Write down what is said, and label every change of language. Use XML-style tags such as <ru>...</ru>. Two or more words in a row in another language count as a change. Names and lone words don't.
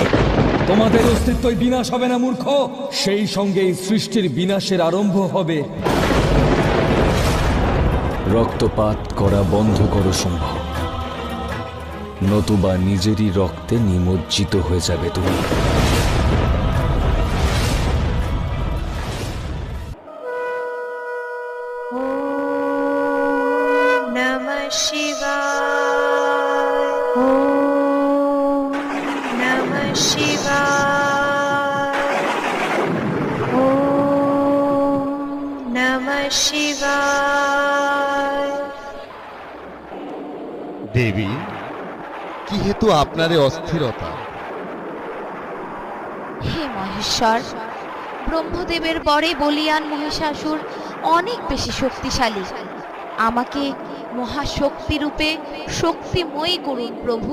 <bn>তোমাদের অস্তিত্বই বিনাশ হবে না মূর্খ, সেই সঙ্গে এই সৃষ্টির বিনাশের আরম্ভ হবে। রক্তপাত করা বন্ধ করো শুম্ভ, নতুবা নিজেরই রক্তে নিমজ্জিত হয়ে যাবে তুমি।</bn> <sa>নমঃ শিবায়। ওম নমঃ শিবায়। ওম নমঃ শিবায়।</sa> <bn>দেবী, কি হেতু আপনার এ অস্থিরতা? হে মহেশ্বর, ব্রহ্মদেবের বরে বলিয়ান মহিষাসুর অনেক বেশি শক্তিশালী। আমাকে মহাশক্তি রূপে শক্তিময়ী করুন প্রভু।</bn>